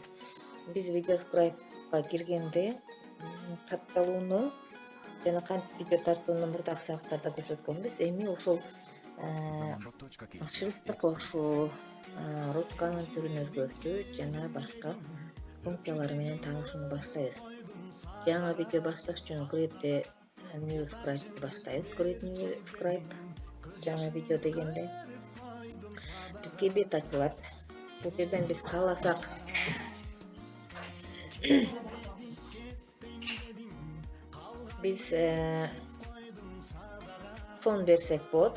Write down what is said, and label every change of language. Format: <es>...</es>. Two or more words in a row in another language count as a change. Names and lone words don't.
<ky>Биз видеоскрайпка киргенде катталууну жана кантип видео тартууну мурдакы сабактарда көрсөткөнбүз. Эми ушул шрифтти кошуу, ручканын түрүн өзгөртүү жана башка функциялары менен таанышууну баштайбыз. Жаңы видео башташ үчүн</ky> <en>create new script</en> <ky>баштайбыз.</ky> <en>Create new script</en> <ky>жаңы видео дегенде бизге бет ачылат. Бул жерден биз кааласак биз фон берсек болот.</ky>